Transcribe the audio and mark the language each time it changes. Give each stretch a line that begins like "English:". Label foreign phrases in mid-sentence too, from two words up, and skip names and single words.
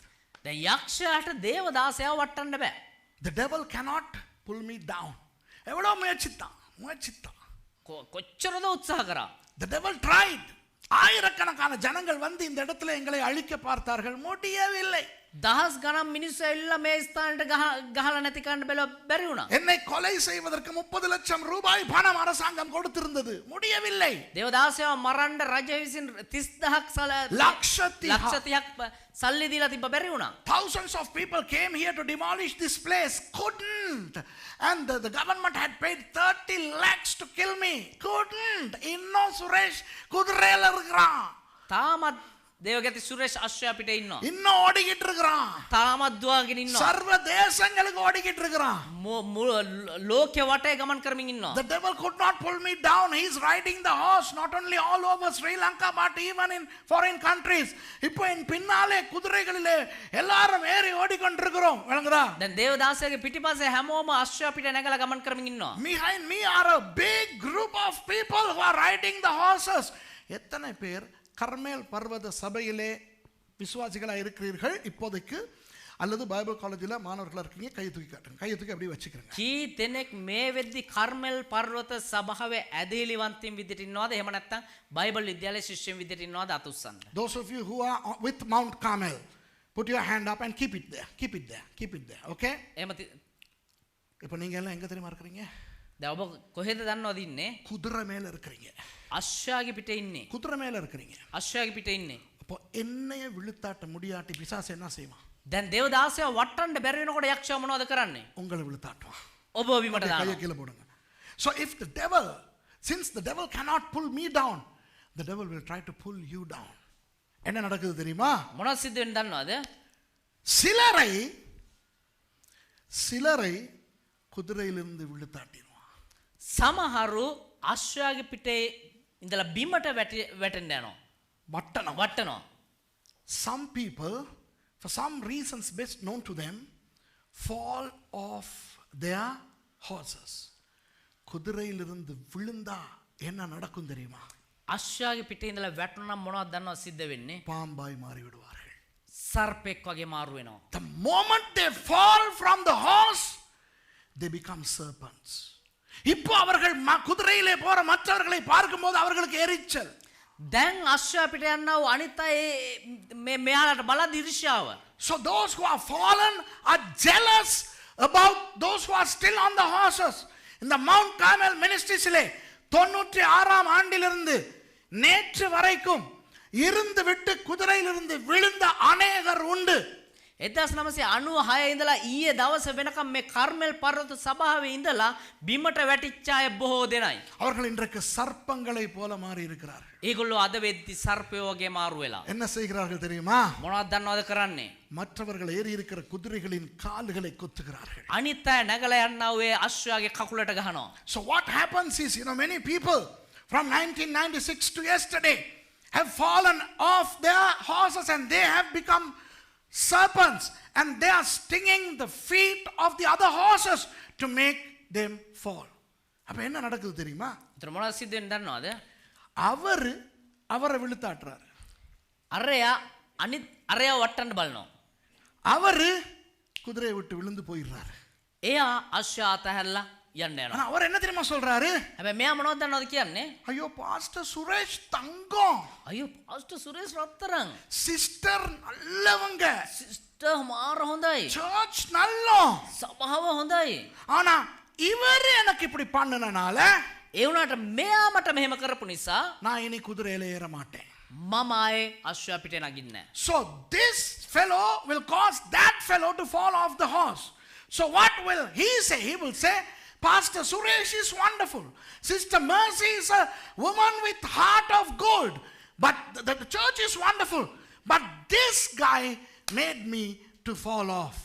Sinhala: දැන් යක්ෂයාට දේවදාසයාව වටන්න බෑ.
English: The devil cannot pull me down.
Tamil: எவ்வளோ முயற்சித்தான்.
Sinhala: කොච්චරද උත්සාහ කරා.
English: The devil tried.
Tamil: ஆயிரக்கணக்கான ஜனங்கள் வந்து இந்த இடத்துல எங்களை அழிக்க பார்த்தார்கள், முடியவில்லை.
Sinhala: දහස් ගණන් මිනිස්සු ඇවිල්ලා මේ ස්ථානෙට ගහලා නැති කරන්න බැරි වුණා.
Tamil: என்னை கொலை செய்வதற்கு 30 லட்சம் ரூபாய் பணம் அரசாங்கம் கொடுத்திருந்தது, முடியவில்லை.
Sinhala: දේවදාසයාව මරන්න රජ විසින් 30000ක් ලක්ෂ 30ක් සල්ලි දීලා තිබ්බ බැරි වුණා.
English: Thousands of people came here to demolish this place, couldn't. And the government had paid 30 lakhs to kill me, couldn't.
Tamil: இன்னும் சுரேஷ் குதிரையில இருக்கிறான்.
Sinhala: තාමත් දේවගති සුරේෂ් අශ්වයා පිටේ ඉන්නවා.
Tamil: இன்னும் ஓடிக்கிட்டு இருக்கிறான்.
Sinhala: තාමත් දුවගෙන ඉන්නවා.
Tamil: சர்வ தேசங்களுக்கு ஓடிக்கிட்டு இருக்கிறான்.
Sinhala: ලෝකෙ වටේ ගමන් කරමින් ඉන්නවා.
English: The devil could not pull me down. He is riding the horse not only all over Sri Lanka but even in foreign countries.
Tamil: இப்போ என் பின்னாலே குதிரைகளிலே எல்லாரும் ஏறி ஓடிக்கொண்டிருக்கிறோம். விளங்குதா?
Sinhala: දැන් දේවදාසයාගේ පිටිපස්සේ හැමෝම අශ්වයා පිට නැගලා ගමන් කරමින් ඉන්නවා.
English: Behind me are a big group of people who are riding the horses.
Tamil: எத்தனை பேர் கர்மேல் பர்வத சபையிலே விசுவாசிகளாக இருக்கிறீர்கள் இப்போதைக்கு? அல்லது
English: Bible college
Tamil: மாணவர்களாக இருக்கீங்க, கையை தூக்கி காட்டுங்க. கையை தூக்கி அப்படியே வச்சுக்கிறேங்க.
Sinhala: කී දෙනෙක් මේ වෙද්දි කර්මෙල් පර්වත සභාවේ ඇදහිලිවන්තයින් විදිහට ඉන්නවද? එහෙම නැත්නම් බයිබල් විද්‍යාලයේ ශිෂ්‍යයන් විදිහට ඉන්නවද? අත උස්සන්න.
English: Those of you who are with Mount Carmel, put your hand up and keep it there. Keep it there. Keep it there. Okay?
Sinhala: එහෙම
Tamil: இப்போ நீங்க எல்லாம் எங்க தெரியுமா இருக்கிறீங்க?
Sinhala: දැන් ඔබ කොහෙද දන්නවද ඉන්නේ?
Tamil: குதிரை மேல இருக்கிறீங்க.
Sinhala: අශ්වයාගේ පිටේ ඉන්නේ.
Tamil: குதிரை மேல இருக்கிறீங்க.
Sinhala: අශ්වයාගේ පිටේ ඉන්නේ.
Tamil: அப்போ என்னைய விழுத்தாட்ட முடியாட்டி பிசாசு என்ன செய்வான்?
Sinhala: දැන් දේවදාසයා වටන්න බැරි වෙනකොට යක්ෂයා මොනවද කරන්නේ?
Tamil: உங்களை விழுத்தாட்டுவான்.
Sinhala: ඔබ බිමට
Tamil: கையை
Sinhala: දානවා.
Tamil: கீழே போடுங்க.
English: So if the devil, since the devil cannot pull me down, the devil will try to pull you down.
Tamil: என்ன நடக்குது தெரியுமா?
Sinhala: මොනවද සිද්ධ වෙන්නේ දන්නවද?
Tamil: சிலரை குதிரையிலிருந்து விழுத்தாட்டிடுவான்.
Sinhala: සමහරු අශ්වයාගේ පිටේ ඉඳලා බිමට වැටෙන්න යනවා. වටනවා.
English: Some people, for some reasons best known to them, fall off their horses.
Tamil: குதிரையிலிருந்து விழுந்தா என்ன நடக்கும் தெரியுமா?
Sinhala: අශ්වයාගේ පිටේ ඉඳලා වැටුණා නම් මොනවද දන්නවද සිද්ධ වෙන්නේ?
Tamil: பாம்பாய் மாறி விடுவார்கள்.
Sinhala: සර්පෙක් වගේ මාරු වෙනවා.
English: The moment they fall from the horse, they become serpents.
Tamil: இப்போ அவர்கள் குதிரையிலே போற மற்றவர்களை பார்க்கும்போது அவர்களுக்கு எரிச்சல்.
Sinhala: දැන් අශ්වයා පිට යනවා අනිත් අය මෙයාලට බලද්දි ඉරිෂාව.
English: So those who are fallen are jealous about those who are still on the horses. In the Mount Carmel ministries-
Tamil: லே 96ஆம் ஆண்டிலிருந்து நேற்று வரைக்கும் இருந்து விட்டு குதிரையிலிருந்து விழுந்த அநேகர் உண்டு.
Sinhala: 1996 ඉඳලා ඊයේ දවස වෙනකම් මේ කර්මෙල් පර්වත සභාවේ ඉඳලා බිමට වැටිච්ච අය බොහෝ දෙනයි.
Tamil: அவர்கள் இன்றைக்கு சர்ப்பங்களை போல மாறி இருக்கிறார்கள்.
Sinhala: ඒගොල්ලෝ අද වෙද්දි සර්පයෝ වගේ මාරු වෙලා.
Tamil: என்ன செய்கிறார்கள் தெரியுமா?
Sinhala: මොනවද දන්නවද කරන්නේ?
Tamil: மற்றவர்கள் ஏறி இருக்கிற குதிரைகளின் கால்களை குத்துகிறார்கள்.
Sinhala: අනිත් අය නැගලා යනවා ඒ අශ්වයාගේ කකුලට ගහනවා.
English: So what happens is, many people from 1996 to yesterday have fallen off their horses and they have become serpents and they are stinging the feet of the other horses to make them fall.
Tamil: அப்ப என்ன நடக்குது தெரியுமா?
Sinhala: ඒතර මොනවද සිද්ධ වෙන්නේ දන්නවද?
Tamil: அவரை விழுத்தாட்டுறாரு.
Sinhala: අරයා වටන්න බලනවා.
Tamil: அவரு குதிரையை விட்டு விழுந்து போயிடுறாரு.
Sinhala: එයා අශ්වයා අතහැරලා යන්න යනවා.
Tamil: ஆனா அவர் என்ன தெரியுமா சொல்றாரு?
Sinhala: හැබැයි මෙයා මොනවද දන්නවද කියන්නේ?
Tamil: ஐயோ பாஸ்டர் சுரேஷ் தங்கம்.
Sinhala: අයියෝ පාස්ටර් සුරේෂ් රත්තරන්.
Tamil: சிஸ்டர் நல்லவங்க.
Sinhala: සිස්ටර් මාර හොඳයි.
Tamil: சர்ச் நல்லம்.
Sinhala: සභාව හොඳයි.
Tamil: ஆனா இவர் எனக்கு இப்படி பண்ணனனால
Sinhala: ඒ වුණාට මෙයා මට මෙහෙම කරපු නිසා
Tamil: நான் இனி குதிரையில ஏற மாட்டேன்.
Sinhala: මම ආයේ අශ්වයා පිටේ නගින්නේ නැහැ.
English: So this fellow will cause that fellow to fall off the horse. So what will he say? He will say, Pastor Suresh is wonderful. Sister Mercy is a woman with heart of gold. But the church is wonderful. But this guy made me to fall off.